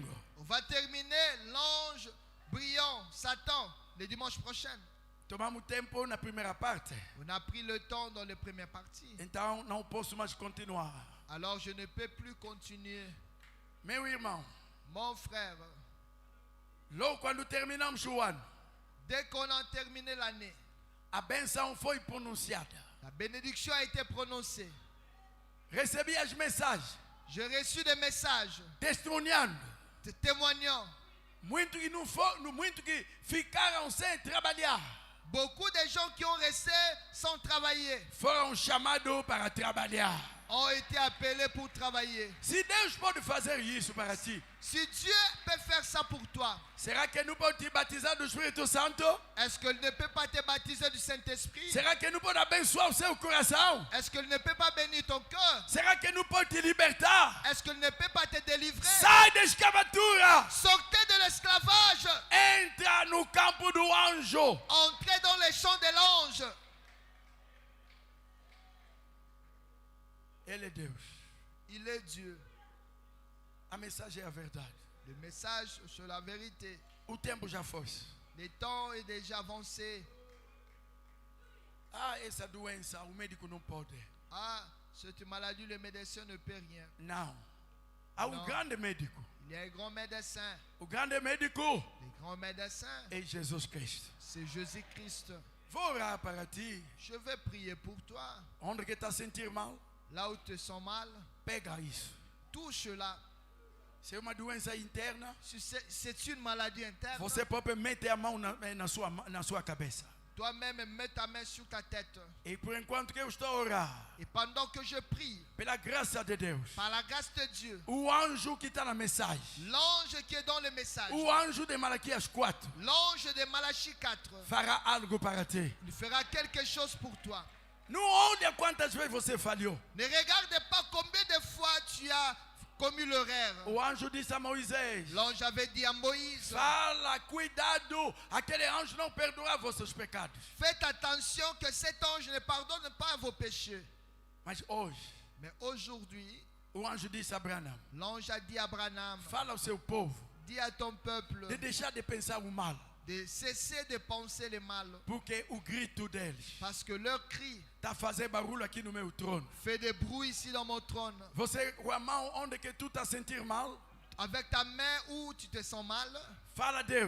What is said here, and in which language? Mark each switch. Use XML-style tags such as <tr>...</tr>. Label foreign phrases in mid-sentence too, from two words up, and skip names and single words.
<fr>On va terminer l'ange brillant, Satan, le dimanche prochain.</fr> <pt>Tomamos tempo na primeira parte,</pt> <fr>On a pris le temps dans les premières parties.</fr> <pt>então não posso mais continuar.</pt> <fr>Alors je ne peux plus continuer.</fr> <pt>Meu irmão,</pt> <fr>Mon frère,</fr> <pt>logo quando terminamos o ano,</pt> <fr>dès qu'on a terminé l'année,</fr> <pt>a benção foi pronunciada.</pt> <fr>la bénédiction a été prononcée.</fr> <pt>Recebi as mensagens,</pt> <fr>J'ai reçu des messages</fr> <pt>testemunhando.</pt> <fr>témoignant.</fr> <pt>Muito que ficaram sem trabalhar,</pt> <fr>Beaucoup de gens qui ont resté sans travailler</fr> <pt>foram chamados para trabalhar.</pt> <fr>ont été appelés pour travailler.</fr> <pt>Se Deus pode fazer isso para ti,</pt> <fr>Si Dieu peut faire ça pour toi,</fr> <pt>será que não pode te batizar do Espírito Santo?</pt> <fr>est-ce qu'il ne peut pas te baptiser du Saint-Esprit?</fr> <pt>Será que não pode abençoar o seu coração?</pt> <fr>Est-ce qu'il ne peut pas bénir ton cœur?</fr> <pt>Será que não pode te libertar?</pt> <fr>Est-ce qu'il ne peut pas te délivrer?</fr> <pt>Sai da escravatura!</pt> <fr>Sortez de l'esclavage.</fr> <pt>Entra no campo do anjo.</pt> <fr>Entrez dans les champs de l'ange.</fr> <pt>Ele é Deus.</pt> <fr>Il est Dieu.</fr> <pt>A mensagem é a verdade.</pt> <fr>Le message sur la vérité.</fr> <pt>O tempo já foi.</pt> <fr>Le temps est déjà avancé.</fr> <pt>Ah, essa doença, o médico não pode.</pt> <fr>Ah, cette maladie, le médecin ne peut rien.</fr> <pt>Não. Há um Não. grande médico.</pt> <fr>Il y a un grand médecin.</fr> <pt>O grande médico</pt> <fr>Le grand médecin,</fr> <pt>é Jesus Cristo.</pt> <fr>c'est Jésus-Christ.</fr> <pt>Vou orar para ti.</pt> <fr>Je vais prier pour toi.</fr> <pt>Onde que está a sentir mal,</pt> <fr>Là où tu te sens mal,</fr> <pt>pega isso.</pt> <fr>touche-la.</fr> <pt>Se é uma doença interna,</pt> <fr>Si c'est une maladie interne,</fr> <pt>você pode meter a mão na sua cabeça.</pt> <fr>toi-même mets ta main sur ta tête.</fr> <pt>E por enquanto que eu estou a orar,</pt> <fr>Et pendant que je prie,</fr> <pt>pela graça de Deus,</pt> <fr>par la grâce de Dieu,</fr> <pt>o anjo que está na mensagem,</pt> <fr>l'ange qui est dans le message,</fr> <pt>o anjo de Malaquias 4,</pt> <fr>l'ange de Malachie 4,</fr> <pt>fará algo para ti.</pt> <fr>il fera quelque chose pour toi.</fr> <pt>Não olha quantas vezes você falhou.</pt> <fr>Ne regarde pas combien de fois tu as commis l'erreur.</fr> <pt>O anjo disse a Moisés:</pt> <fr>L'ange avait dit à Moïse,</fr> <pt>fala, cuidado, aquele anjo não perdoa vossos pecados.</pt> <fr>faites attention que cet ange ne pardonne pas vos péchés.</fr> <pt>Mas hoje,</pt> <fr>Mais aujourd'hui,</fr> <pt>o anjo disse a Branham:</pt> <fr>l'ange a dit à Branham,</fr> <pt>fala ao seu povo</pt> <fr>dis à ton peuple</fr> <pt>de deixar de pensar o mal,</pt> <fr>de cesser de penser le mal.</fr> <pt>Porque o grito deles</pt> <fr>Parce que leur cri</fr> <pt>está fazendo barulho aqui no meu trono.</pt> <fr>fait des bruits ici dans mon trône.</fr> <pt>Você, com a mão onde que tu está a sentir mal,</pt> <fr>Avec ta main où tu te sens mal,</fr> <pt>fala a Deus.</pt>